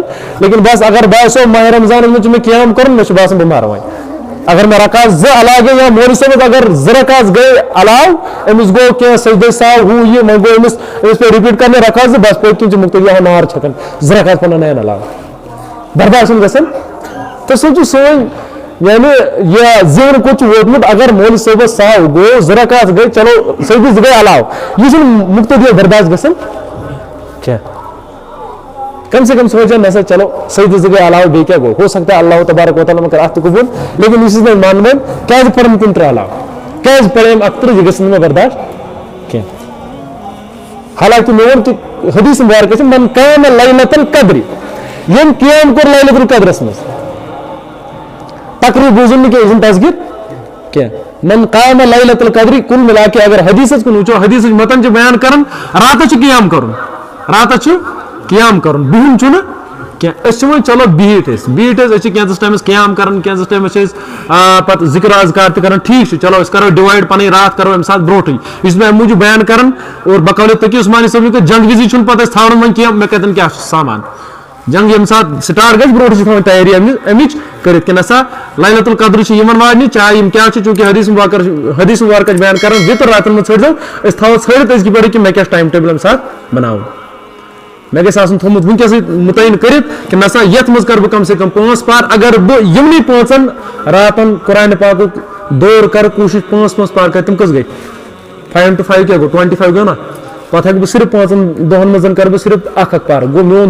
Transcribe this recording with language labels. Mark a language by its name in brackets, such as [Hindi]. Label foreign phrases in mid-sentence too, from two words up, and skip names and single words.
[Kashmiri] لیکن بس اگر باسیو ماہ رمضانس منٛز چھُ مےٚ قیام کرُن مےٚ چھُ باسان بہٕ مر وۄنۍ اگر مےٚ رکعت 2 علاوٕ گٔے یا مولوی صٲبس اگر 2 رکعت گٔے علاوٕ أمِس گوٚو کینٛہہ سجدٕ ساو ہُہ یہِ وۄنۍ گوٚو أمِس پیٚو رِپیٖٹ کرنہِ رکعت 2 بس پٔتۍ کِنۍ چھُ مُقتدی نار چھکان 2 رکعت پنن نین علاوٕ برداشت چھُنہٕ گژھان تہٕ سُہ چھُ سٲنۍ یعنی یہ ذہن کوٚت چھُ ووتمُت اگر مولوی صٲبس ساو گوٚو 2 رکعت گٔے چلو سجدٕ 2 گٔے علاوٕ یہِ چھُنہٕ مُقتدی برداشت گژھان کینٛہہ [Urdu] کم سے کم [Kashmiri] سوچان نسا چلو سجدٕ 2 گٔے علاوٕ بیٚیہِ کیٛاہ گوٚو [Urdu] ہو سکتا ہے [Kashmiri] اللہ تبارک و تعالیٰ ما کر اتھ تہِ قبوٗل لیکن یہِ چھُس نہٕ مانان کیٛازِ پرن 3 علاوٕ کیٛازِ پریم اکترٕ یہِ گژھِ نہٕ مےٚ برداشت کینٛہہ حالانکہ مےٚ ووٚن کہِ حدیث مبارکہ چھِ [Arabic] من قام لیلۃ القدر [Kashmiri] یم قیام کوٚر لیلۃ القدرس منٛز تقریٖر بوٗزُن نہٕ کینٛہہ یہِ چھُنہٕ تصغیٖر کینٛہہ [Arabic] من قام لیلۃ القدر [Urdu] کُل مِلا کے [Kashmiri] اگر حدیثس کُن وٕچھو حدیثٕچ متن چھِ بیان کران راتس چھُ قیام کرُن راتس چھُ قیام کرُن بِہُن چھُنہٕ کینٛہہ أسۍ چھِ وۄنۍ چلو بِہِتھ أسۍ چھِ کینٛژس ٹایمس قیام کران کینٛژس ٹایمس چھِ أسۍ پتہٕ ذِکر اذکار تہِ کران ٹھیٖک چھُ چلو أسۍ کرو ڈِوایڈ پنٕنۍ رات کرو اَمہِ ساتہٕ برونٛٹھٕے یہِ چھُس بہٕ اَمہِ موٗجوٗب بیان کران اور بقولِ تقی عثمانی صٲبنہِ تہٕ جنگ وِزِ چھُنہٕ پتہٕ اَسہِ ژھانڈُن وۄنۍ کینٛہہ مےٚ کتٮ۪ن کیاہ چھُ سامان جنگ ییٚمہِ ساتہٕ سٹارٹ گژھِ برونٛٹھٕے چھِ تھاوٕنۍ تیٲری اَمِچ کٔرِتھ کہِ نسا لیلۃ القدر چھِ یِمن واجنہِ چاہے یِم کیاہ چھِ چوٗنٛکہِ حدیث مبارکہ چھِ بیان کران وِتر راتن منٛز ژھٲنٛڈزیو أسۍ تھاوو ژھٲنڈِتھ أزکہِ پٮ۪ٹھٕے کہِ مےٚ کیاہ چھُ [English] time table [Kashmiri] اَمہِ ساتہٕ بناوُن مےٚ گژھِ آسُن تھوٚمُت وٕنکیٚسٕے مُتعین کٔرِتھ کہِ نسا یتھ منٛز کرٕ بہٕ [Urdu] کم سے کم [Kashmiri] 5 پار اگر بہٕ یِمنٕے 5 راتن قرآنِ پاکُک دور کرٕ کوٗشش 5 پار کرٕ تِم کٔژ گٔے 5 to 5 کیاہ گوٚو 25 گوٚو نا پتہٕ ہٮ۪کہٕ بہٕ صرف 5 دۄہن منٛز کرٕ بہٕ صرف 1 پار گوٚو میون